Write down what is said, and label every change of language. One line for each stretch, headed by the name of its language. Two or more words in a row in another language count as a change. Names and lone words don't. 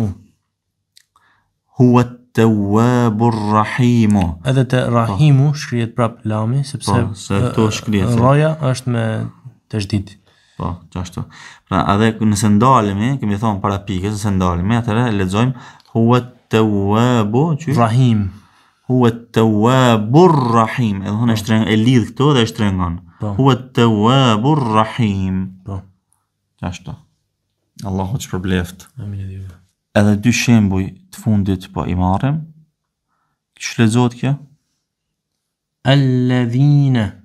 Arabic: هو التواب الرحيم.
Albanian: Edhe te rahimu shkrihet prap lami sepse Po, se këtu shkrihet. roja është me tashdid. Po, qashtu. Pra, edhe nëse ndalemi, kemi thonë para pikës, nëse ndalemi, atëherë lexojmë
Arabic: هو التواب,
Albanian: Rahim.
Arabic: هو التواب الرحيم.
Albanian: Edhe thonë e lidh këtu dhe e shtrëngon. Po.
Arabic: هو التواب الرحيم.
Albanian: Po. Qashtu. Allahu të shpërbleft. Amin e Juve. Edhe dy shembuj të fundit po i marrim. Ç'është lexohet kjo? Alladhina.